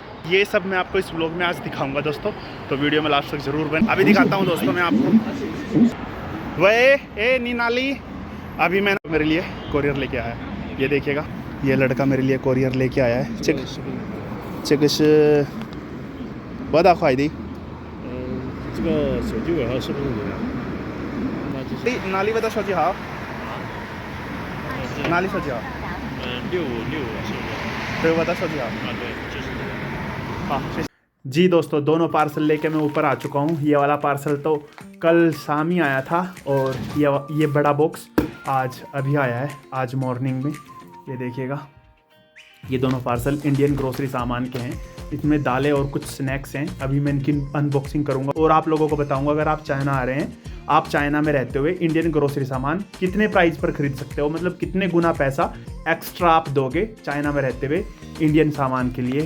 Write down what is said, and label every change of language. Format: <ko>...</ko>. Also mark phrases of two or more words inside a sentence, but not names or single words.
<hi>ये सब मैं आपको इस व्लॉग में आज दिखाऊंगा दोस्तों, तो वीडियो में लास्ट तक ज़रूर बने। अभी दिखाता हूँ दोस्तों मैं आपको। वह नीनाली, अभी मैंने मेरे लिए कोरियर लेके आया है, ये देखिएगा, ये लड़का मेरे लिए कोरियर लेके आया है। चिकश बड़ा ख्वादी</hi> <zh>这个手机尾号是不是你的？那就是哪里的手机号？哪里手机号 6565是不是？对，我的手机号。啊，对，就是这个。</zh> <hi>हाँ जी दोस्तों, दोनों पार्सल लेके मैं ऊपर आ चुका हूँ। ये वाला पार्सल तो कल शाम ही आया था और ये बड़ा बॉक्स आज अभी आया है, आज मॉर्निंग में। ये देखिएगा, ये दोनों पार्सल</hi> <en>Indian grocery</en> <hi>सामान के हैं। इसमें दालें और कुछ स्नैक्स हैं। अभी मैं इनकी अनबॉक्सिंग करूंगा और आप लोगों को बताऊंगा अगर आप चाइना आ रहे हैं, आप चाइना में रहते हुए</hi> <en>Indian grocery</en> <hi>सामान कितने प्राइस पर खरीद सकते हो, मतलब कितने गुना पैसा एक्स्ट्रा आप दोगे चाइना में रहते हुए इंडियन सामान के लिए।</hi>